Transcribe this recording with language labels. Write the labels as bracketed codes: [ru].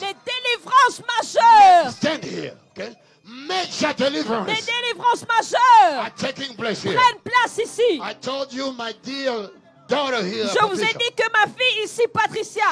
[fr] Des délivrances majeures. [en] Stand here, okay? Major deliverance. [fr] Des délivrances majeures [en] are taking place here. [fr] prennent place ici. [en] I told you, my dear daughter here. [fr] Je vous ai dit que ma fille ici, Patricia,